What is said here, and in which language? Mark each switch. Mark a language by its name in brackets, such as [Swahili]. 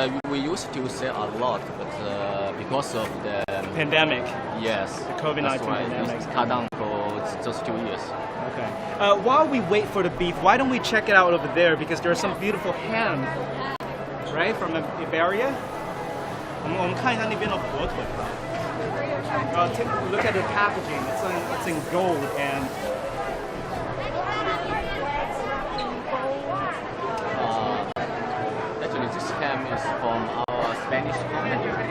[English] We used to sell a lot, but because of the Pandemic. yes, The COVID-19 that's right. pandemic. It's cut down for just 2 years. Okay. While we wait for the beef, why don't we check it out over there? Because there's some beautiful ham, right, from Iberia. [Chinese] 我们看一下那边的火腿。 [English] Take a look at the packaging. It's in gold and. Actually, this ham is from our Spanish company.